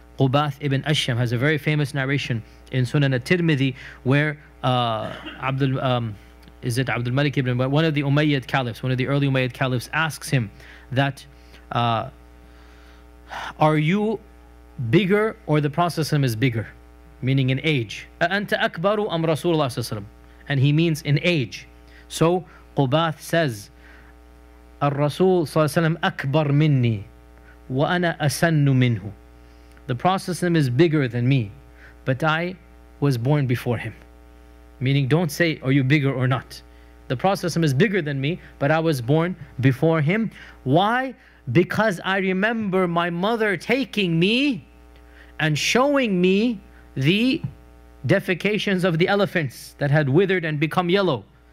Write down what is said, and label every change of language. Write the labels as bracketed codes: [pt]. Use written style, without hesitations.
[en] Qubath ibn Ashyam has a very famous narration in Sunan at-Tirmidhi where Abdul Malik ibn, but one of the Umayyad caliphs, one of the early Umayyad caliphs, asks him that, are you bigger or the Prophet ﷺ is bigger? Meaning in age. [ar] أَأَنْتَ أَكْبَرُ أَمْ رَسُولُ اللَّهِ صلى الله عليه وسلم? [en] And he means in age. So Qubath says, [ar] الرسول صلى الله عليه وسلم أكبر مني وأنا أسن منه. [en] The Prophet is bigger than me, but I was born before him. Meaning, don't say, are you bigger or not? The Prophet is bigger than me, but I was born before him. Why? Because I remember my mother taking me and showing me the defecations of the elephants that had withered and become yellow.